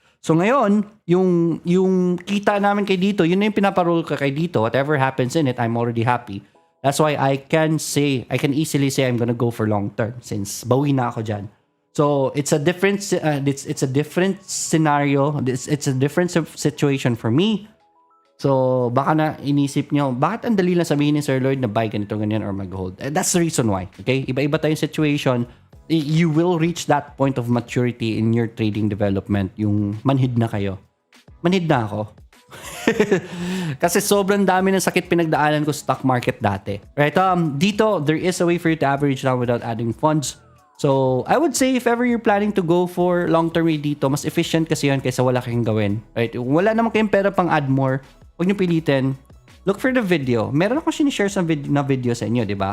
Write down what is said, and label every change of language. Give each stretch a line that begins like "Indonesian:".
Filipino: So, ngayon, yung kita namin kay dito, yun na yung pinaparole ko kay dito.
English: Whatever happens in it, I'm already happy. That's why I can easily say I'm gonna go for long term
Filipino: since bawi na ako dyan.
English: So it's a different it's a different scenario. It's a different situation for me.
Filipino: So baka na inisip nyo, bakit ang dali lang sabihin ni Sir Lloyd na buy ganito ganyan or mag-hold?
English: That's the reason why. Okay?
Filipino: Iba-iba tayong situation.
English: You will reach that point of maturity in your trading development.
Filipino: Yung manhid na kayo. Manhid na ako. Kasi sobrang dami ng sakit pinagdaanan ko sa stock market dati.
English: Right?
Filipino: Dito,
English: there is a way for you to average down without adding funds. So, I would say if ever you're planning to go for long-term rate dito,
Filipino: mas efficient kasi yun kaysa wala kayong gawin. Right? Wala naman kayong pera pang add more. Huwag nyo pilitin.
English: Look for the video.
Filipino: Meron ako sinishare sa video sa inyo, di ba?